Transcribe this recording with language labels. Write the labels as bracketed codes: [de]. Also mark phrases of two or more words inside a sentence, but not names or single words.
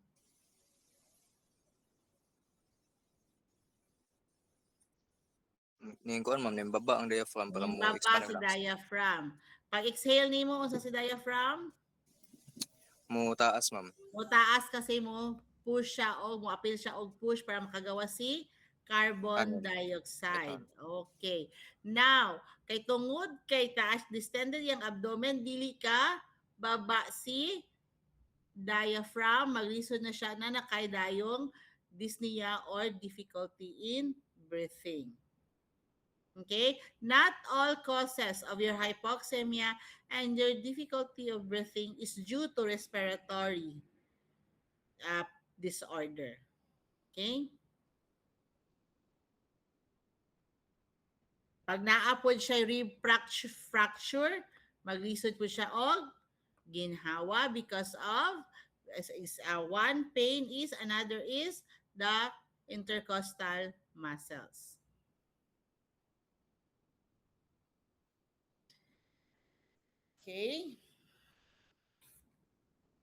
[ceb] Ning kuan, ma'am, ning baba ang diaphragm para mo Baba expand si ang lungs. diaphragm. Pag exhale nimo, unsa si diaphragm? Mo taas, ma'am. O taas kasi mo push siya o mo appeal siya og push para makagawa si carbon Ano? [en] dioxide. Okay. Now, [ceb] kay tungod kay taas distended yung abdomen, dili ka baba si diaphragm, maglisod na siya na nakaidayong dyspnea or [en] difficulty in breathing. [ceb] Okay? [en] Not all causes of your hypoxemia and your difficulty of breathing is due to respiratory disorder. [ceb] Okay? Pag naapod siya [en] rib fracture, [ceb] maglisod po siya og ginhawa [en] because of one pain is, another is the intercostal muscles. [ceb] Okay?